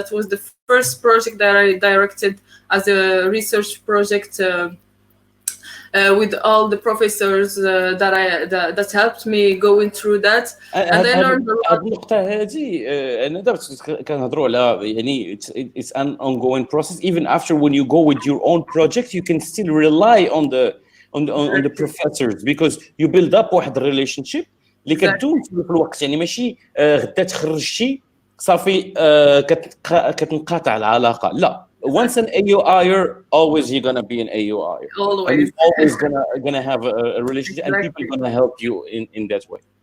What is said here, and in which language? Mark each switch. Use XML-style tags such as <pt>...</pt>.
<en>That was the first project that I directed as a research project with all the professors that helped me going through that, and I learned a lot.</en> <ar>النقطة هذه أنا دابا كنهضروا على يعني</ar> <en>it's an ongoing process. Even after when you go with your own project, you can still rely on the professors, because you build up واحد relationship</en> <ar>اللي كدوم في الوقت. يعني ماشي غدا تخرجتي صافي كتنقطع العلاقة، لا.</ar> <en>Once an AUIer, always you're gonna be an AUIer. Always. And you're always gonna have a relationship, and people are gonna help you in that way.</en>